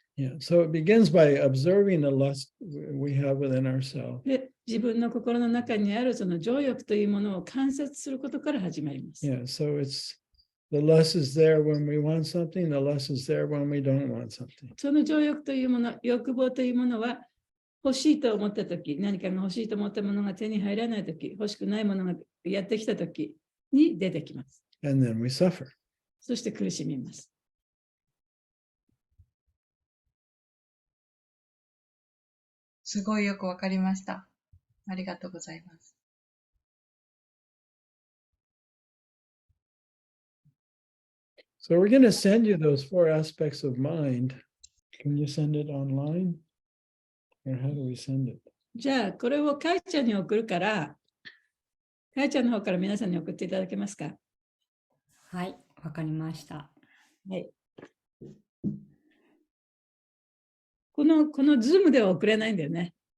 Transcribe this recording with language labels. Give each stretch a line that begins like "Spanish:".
English: Yeah, so it begins by observing the lust we have within ourselves.
Japanese: で、自分の心の中にあるその情欲というものを観察することから始まります。
English: Yeah, so it's the lust is there when we want something, the lust is there when we don't want something.
Japanese: その情欲というもの、欲望というものは欲しいと思ったとき、何かが欲しいと思ったものが手に入らないとき、欲しくないものがやってきたときに出てきます。
English: And then we suffer.
Japanese: そして苦しみます。すごいよくわかりました。ありがとうございます。
English: So we're going to send you those 4 aspects of mind. Can you send it online? Or how do we send it?
Japanese: じゃあ、これをかいちゃんに送るから、かいちゃんの方から皆さんに送っていただけますか？はい、わかりました。はい。このズームでは送れないんだよね。